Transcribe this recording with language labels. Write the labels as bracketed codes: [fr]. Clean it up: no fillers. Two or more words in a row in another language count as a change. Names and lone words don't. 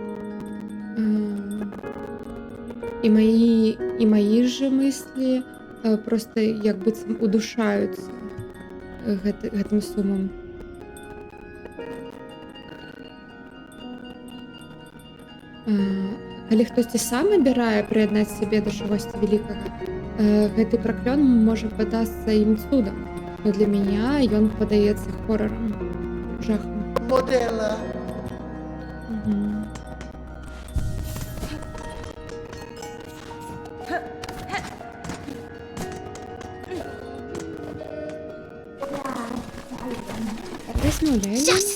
[be] І маі ж мыслі проста як быццам удушаюцца гэтым сумам. Калі хтосьці сам абірае прыяднаць сябе да чагосьці вялікага, гэты праклён можа падасца ім цудам. [ru] Но для меня [be] ён падаецца хорарам, жахам. Modella. Размаўляем.